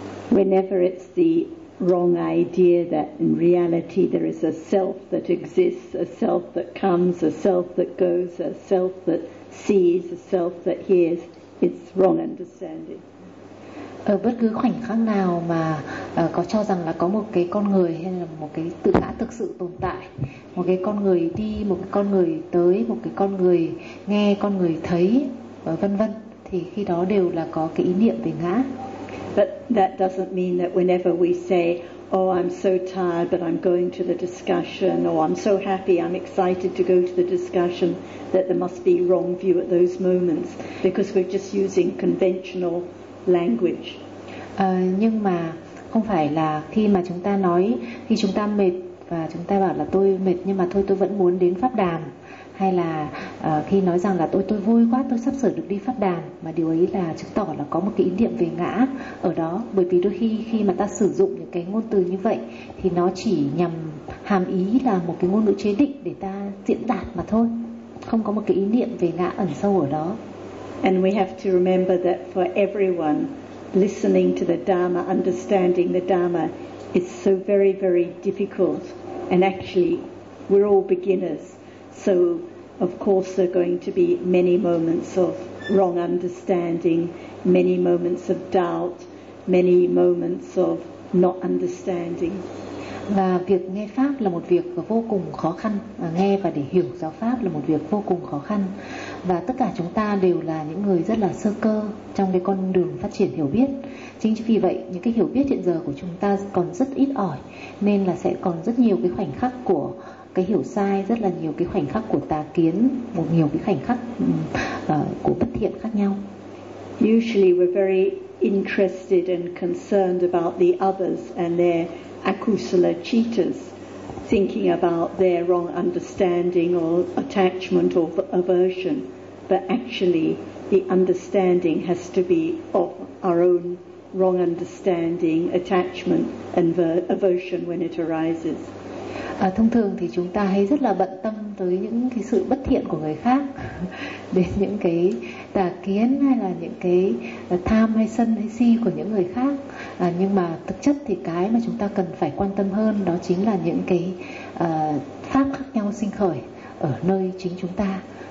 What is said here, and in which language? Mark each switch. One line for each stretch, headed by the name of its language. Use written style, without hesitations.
English: Whenever it's the wrong idea that in reality there is a self that exists, a self that comes, a self that goes, a self that sees, a self that hears, it's wrong understanding.
Vietnamese: Ở bất cứ khoảnh khắc nào mà có cho rằng là có một cái con người hay là một cái tự ngã thực sự tồn tại, một cái con người đi, một cái con người tới, một cái con người nghe, con người thấy, vân vân, thì khi đó đều là có cái ý niệm về ngã.
English: But that doesn't mean that whenever we say, oh, I'm so tired, but I'm going to the discussion, or I'm so happy, I'm excited to go to the discussion, that there must be wrong view at those moments, because we're just using conventional language.
Vietnamese: Nhưng mà không phải là khi mà chúng ta nói, khi chúng ta mệt và chúng ta bảo là tôi mệt nhưng mà thôi tôi vẫn muốn đến pháp đàm, hay là khi nói rằng là tôi vui quá, tôi sắp sửa được đi pháp đàm, mà điều ấy là chứng tỏ là có một cái ý niệm về ngã ở đó. Bởi vì đôi khi khi mà ta sử dụng những cái ngôn từ như vậy thì nó chỉ nhằm hàm ý là một cái ngôn ngữ chế định để ta diễn đạt mà thôi, không có một cái ý niệm về ngã ẩn sâu ở đó.
English: And we have to remember that for everyone, listening to the Dharma, understanding the Dharma is so very, very difficult. And actually, we're all beginners. So, of course, there are going to be many moments of wrong understanding, many moments of doubt, many moments of not understanding.
Vietnamese: Và việc nghe Pháp là một việc vô cùng khó khăn, nghe và để hiểu giáo Pháp là một việc vô cùng khó khăn. Và tất cả chúng ta đều là những người rất là sơ cơ trong cái con đường phát triển hiểu biết. Chính vì vậy, những cái hiểu biết hiện giờ của chúng ta còn rất ít ỏi, nên là sẽ còn rất nhiều cái khoảnh khắc của cái hiểu sai, rất là nhiều cái khoảnh khắc của tà kiến, một nhiều cái khoảnh khắc của bất thiện khác nhau.
English: Usually we're very interested and concerned about the others and their akusala cheetahs, thinking about their wrong understanding or attachment or aversion. But actually, the understanding has to be of our own wrong understanding, attachment and aversion when it arises.
Vietnamese: Thông thường thì chúng ta hay rất là bận tâm tới những cái sự bất thiện của người khác, đến những cái tà kiến hay là những cái tham hay sân hay si của những người khác. Nhưng mà thực chất thì cái mà chúng ta cần phải quan tâm hơn đó chính là những cái pháp khác nhau sinh khởi ở nơi chính chúng ta.